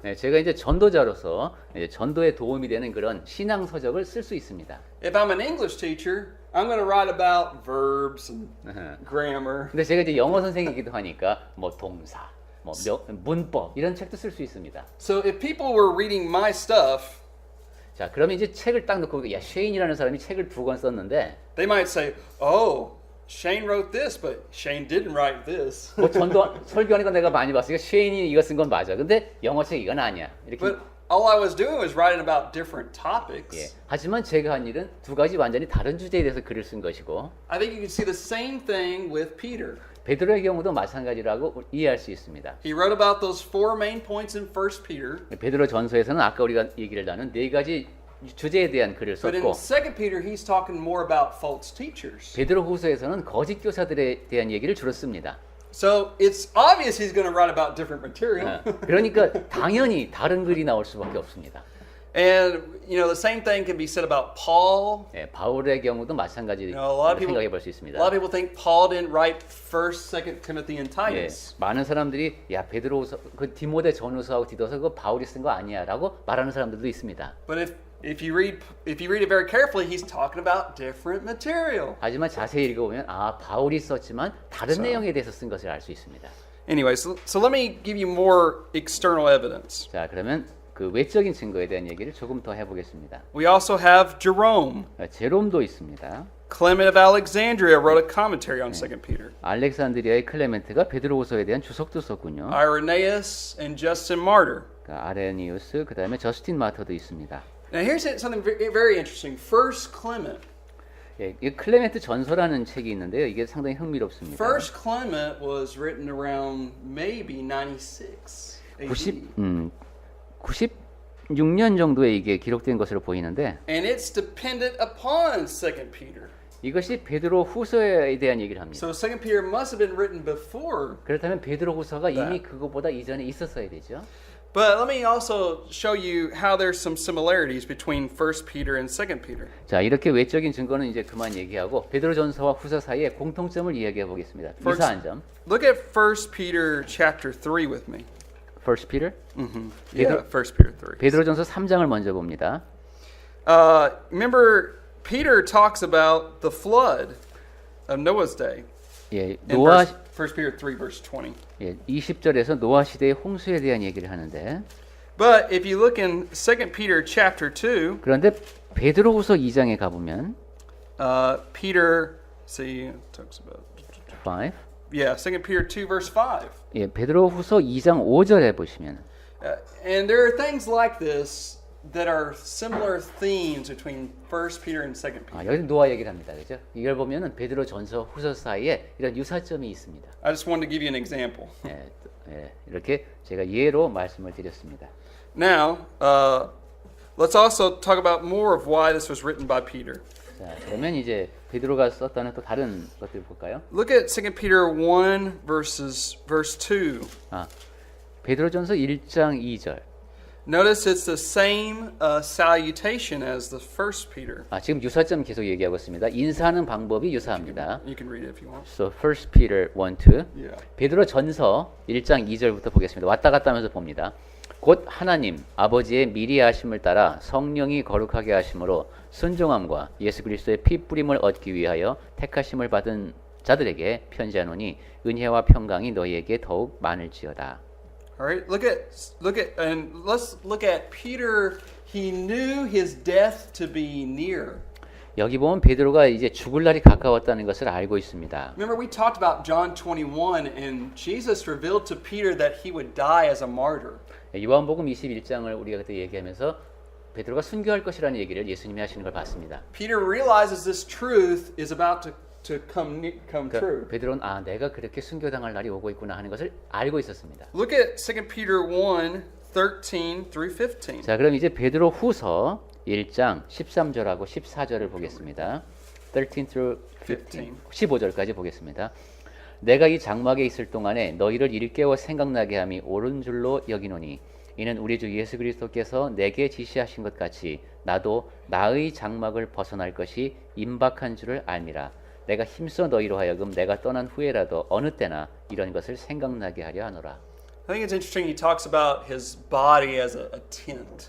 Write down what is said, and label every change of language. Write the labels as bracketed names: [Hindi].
[Korean] 네, 제가 이제 전도자로서 이제 전도에 도움이 되는 그런 신앙 서적을 쓸 수 있습니다. [English] If I'm an English teacher, I'm going to write about verbs and grammar. [Korean] 근데 제가 이제 영어 선생이기도 하니까 뭐 동사, 뭐 문법 이런 책도 쓸 수 있습니다. [English] So, if people were reading my stuff, [Korean] 자, 그러면 이제 책을 딱 놓고 야, 쉐인이라는 사람이 책을 2권 썼는데 [English] they might say, "Oh, Shane wrote this, but Shane didn't write this." [Korean] 뭐 설교하는 건 내가 많이 봤으니까 쉐인이 이거 쓴 건 맞아. 근데 영어책 이건 아니야. 이렇게. [English] But all I was doing was writing about different topics. [Korean] 예. 하지만 제가 한 일은 두 가지 완전히 다른 주제에 대해서 글을 쓴 것이고. [English] I think you can see the same thing with Peter. [Korean] 베드로의 경우도 마찬가지라고 이해할 수 있습니다. [English] He wrote about those four main points in 1 Peter. [Korean] 베드로 전서에서는 아까 우리가 얘기를 나눈 네 가지 주제에 대한 글을 [English] But in [Korean] 썼고 [English] 2 Peter, he's talking more about false teachers. [Korean] 베드로 후서에서는 거짓 교사들에 대한 얘기를 주로 씁니다. [English] So it's obvious he's going to write about different material. [Korean] 그러니까 당연히 다른 글이 나올 수밖에 없습니다. [English] And you know the same thing can be said about Paul. [Korean] 예, 바울의 경우도 마찬가지로 [English] You know, a lot of [Korean] 생각해 볼 [English] people, [Korean] 수 있습니다. [English] a lot of people think Paul didn't write 1st, 2nd Timothy, and [Korean] 예, [English] Titus. [Korean] 많은 사람들이 야 베드로후서 그 디모데 전후서하고 디도서 그거 바울이 쓴 거 아니야라고 말하는 사람들도 있습니다. [English] But if you read it very carefully, he's talking about different material. [Korean] 하지만 자세히 읽어보면 아 바울이 썼지만 다른 내용에 대해서 쓴 것을 알 수 있습니다. [English] Anyway, so let me give you more external evidence. [Korean] 자 그러면 그 외적인 증거에 대한 얘기를 조금 더 해보겠습니다. [English] We also have Jerome. [Korean] 제롬도 있습니다. [English] Clement of Alexandria wrote a commentary on 2 Peter. [Korean] 알렉산드리아의 클레멘트가 베드로후서에 대한 주석도 썼군요. [English] Irenaeus and Justin Martyr. [Korean] 그러니까 아레니우스 그다음에 저스틴 마터도 있습니다. [English] Now here's something very interesting. First Clement. [Korean] 예, 이 클레멘트 전서라는 책이 있는데요. 이게 상당히 흥미롭습니다. [English] First Clement was written around maybe 96 AD. [Korean] 96년 정도에 이게 기록된 것으로 보이는데 [English] And it's dependent upon 2 Peter. [Korean] 이것이 베드로 후서에 대한 얘기를 합니다. [English] So 2 Peter must have been written before. [Korean] 그렇다면 베드로 후서가 이미 그거보다 이전에 있었어야 되죠. [English] But let me also show you how there's some similarities between 1 Peter and 2 Peter. [Korean] 자, 이렇게 외적인 증거는 이제 그만 얘기하고 베드로전서와 후서 사이에 공통점을 이야기해 보겠습니다. 유사한 점. [English] Look at 1 Peter chapter 3 with me. 1 Peter? Yeah, 1 Peter 3. [Korean] 베드로전서 3장을 먼저 봅니다. [English] Remember Peter talks about the flood of Noah's day. [Korean] 예, [English] In [Korean] 노아 [English] 1 Peter 3 verse 20. [Korean] 예, 20절에서 노아 시대의 홍수에 대한 얘기를 하는데 [English] But if you look in 2 Peter chapter 2, [Korean] 그런데 베드로후서 2장에 가 보면 [English] Peter talks about 5 yeah, 2 Peter 2 verse 5. [Korean] 예, 베드로후서 2장 5절에 보시면 [English] And there are things like this that are similar themes between 1 Peter and 2 Peter. [Korean] 여기 노아 얘기를 합니다. 그죠? 이걸 보면은 베드로 전서 후서 사이에 이런 유사점이 있습니다. [English] I just wanted to give you an example. [Korean] 이렇게 제가 예로 말씀을 드렸습니다. [English] Now, let's also talk about more of why this was written by Peter. [Korean] 자, 그러면 이제 베드로가 썼다는 또 다른 것들 볼까요? [English] Look at 2 Peter 1 verse 2. [Korean] 베드로전서 1장 2절. [English] Notice it's the same salutation as the 1 Peter. [Korean] 지금 유사점 계속 얘기하고 있습니다. 인사하는 방법이 유사합니다. [English] You can read it if you want. So 1 Peter 1, 2. Yeah. [Korean] 베드로 전서 1장 2절부터 보겠습니다. 왔다 갔다 하면서 봅니다. 곧 하나님 아버지의 미리 하심을 따라 성령이 거룩하게 하심으로 순종함과 예수 그리스도의 피 뿌림을 얻기 위하여 택하심을 받은 자들에게 편지하노니 은혜와 평강이 너희에게 더욱 많을지어다. [English] All right, and let's look at Peter. He knew his death to be near. [Korean] 여기 보면 베드로가 이제 죽을 날이 가까웠다는 것을 알고 있습니다. [English] Remember we talked about John 21 and Jesus revealed to Peter that he would die as a martyr. [Korean] 요한복음 21장을 우리가 그때 얘기하면서 베드로가 순교할 것이라는 얘기를 예수님이 하시는 걸 봤습니다. [English] Peter realizes this truth is about to come true. [Korean] 베드로는 내가 그렇게 순교당할 날이 오고 있구나 하는 것을 알고 있었습니다. [English] Look at 2 Peter 1, 13 through 15. [Korean] 자, 그럼 이제 베드로 후서 1장 13절하고 14절을 보겠습니다. [English] 13 through 15. [Korean] 15절까지 보겠습니다. 내가 이 장막에 있을 동안에 너희를 일깨워 생각나게 함이 옳은 줄로 여기노니 이는 우리 주 예수 그리스도께서 내게 지시하신 것 같이 나도 나의 장막을 벗어날 것이 임박한 줄을 알미라. 내가 힘써 너희로 하여금 내가 떠난 후에라도 어느 때나 이런 것을 생각나게 하려 하노라. [English] I think it's interesting he talks about his body as a tent.